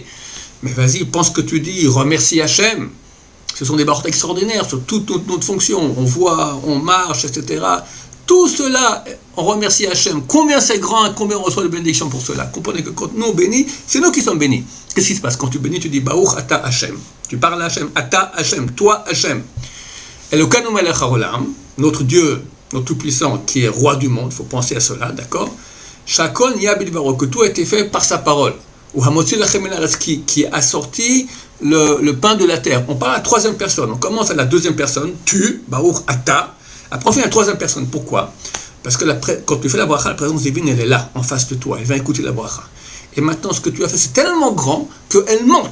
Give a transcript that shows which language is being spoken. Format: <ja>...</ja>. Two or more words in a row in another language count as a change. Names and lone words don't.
<fr>Mais vas-y, pense que tu dis, remercie Hachem. Ce sont des barottes extraordinaires sur toute notre fonction. On voit, on marche, etc. Tout cela, on remercie Hachem. Combien c'est grand, combien on reçoit de bénédictions pour cela. Comprenez que quand nous on bénit, c'est nous qui sommes bénis. Qu'est-ce qui se passe? Quand tu bénis, tu dis</fr> <he>ברוך אתה ה.</he> <fr>Tu parles à Hachem,</fr> <he>אתה ה,</he> <fr>toi Hachem.</fr> <he>אלוקינו מלך העולם,</he> <fr>notre Dieu, notre Tout-Puissant, qui est roi du monde, il faut penser à cela, d'accord?</fr> <he>שהכל נהיה בדברו,</he> <fr>que tout a été fait par sa parole.</fr> <he>והמוציא לחם מן הארץ,</he> <fr>qui a sorti le pain de la terre. On parle à la troisième personne. On commence à la deuxième personne, tu,</fr> <he>ברוך אתה.</he> <fr>Après on fait la troisième personne. Pourquoi? Parce que quand tu fais la bracha, la présence divine, elle est là, en face de toi. Elle va écouter la bracha. Et maintenant, ce que tu as fait, c'est tellement grand qu'elle monte.</fr>